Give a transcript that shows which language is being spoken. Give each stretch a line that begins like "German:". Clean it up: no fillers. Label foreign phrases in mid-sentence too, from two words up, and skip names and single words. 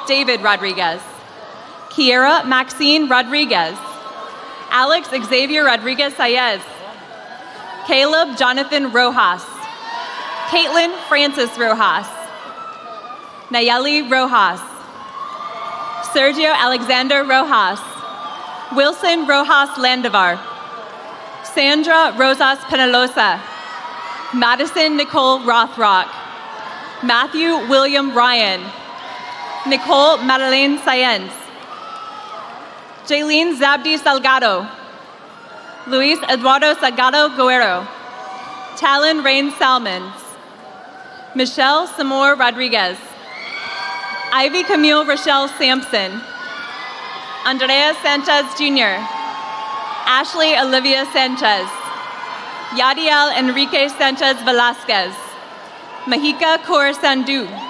English: David Rodriguez, Kiera Maxine Rodriguez, Alex Xavier Rodriguez Saez, Caleb Jonathan Rojas, Caitlin Francis Rojas, Nayeli Rojas, Sergio Alexander Rojas, Wilson Rojas Landivar, Sandra Rosas Penalosa, Madison Nicole Rothrock, Matthew William Ryan, Nicole Madeleine Sayens, Jaylene Zabdi Salgado, Luis Eduardo Salgado Guerrero, Talon Rain Salmons, Michelle Samor Rodriguez, Ivy Camille Rochelle Sampson, Andrea Sanchez Jr., Ashley Olivia Sanchez, Yadiel Enrique Sanchez Velasquez, Mahika Kaur Sandhu.